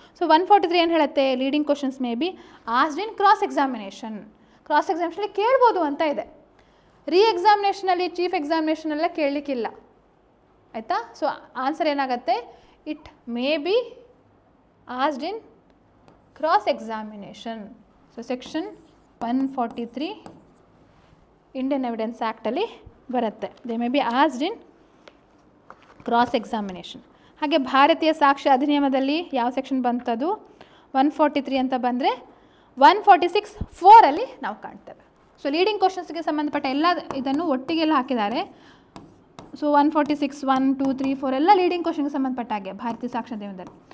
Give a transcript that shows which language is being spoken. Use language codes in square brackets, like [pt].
[en] so 143 [kn] ಏನು ಹೇಳುತ್ತೆ, [en] Leading questions may be asked in cross examination. [kn] Cross ಎಕ್ಸಾಮಿನೇಷನಲ್ಲಿ ಕೇಳ್ಬೋದು ಅಂತ ಇದೆ. ರೀ ಎಕ್ಸಾಮಿನೇಷನಲ್ಲಿ ಚೀಫ್ ಎಕ್ಸಾಮಿನೇಷನೆಲ್ಲ ಕೇಳಲಿಕ್ಕಿಲ್ಲ ಆಯಿತಾ. [en] So answer ಏನಾಗುತ್ತೆ, it may be asked in cross examination. So section 143 Indian Evidence Act [kn] ಅಲ್ಲಿ ಬರುತ್ತೆ. [en] They may be asked in cross examination. [kn] ಹಾಗೆ ಭಾರತೀಯ ಸಾಕ್ಷ್ಯ ಅಧಿನಿಯಮದಲ್ಲಿ ಯಾವ ಸೆಕ್ಷನ್ ಬಂತದು? 143 ಅಂತ ಬಂದರೆ 146(4) ಅಲ್ಲಿ ನಾವು ಕಾಣ್ತೇವೆ. ಸೊ ಲೀಡಿಂಗ್ ಕ್ವಶನ್ಸ್ಗೆ ಸಂಬಂಧಪಟ್ಟ ಎಲ್ಲ ಇದನ್ನು ಒಟ್ಟಿಗೆಲ್ಲ ಹಾಕಿದ್ದಾರೆ. ಸೊ 146, 1, 2, 3, 4 ಎಲ್ಲ ಲೀಡಿಂಗ್ ಕ್ವಶನ್ಗೆ ಸಂಬಂಧಪಟ್ಟ ಹಾಗೆ ಭಾರತೀಯ ಸಾಕ್ಷ್ಯ ಅಧಿನಿಯಮದಲ್ಲಿ.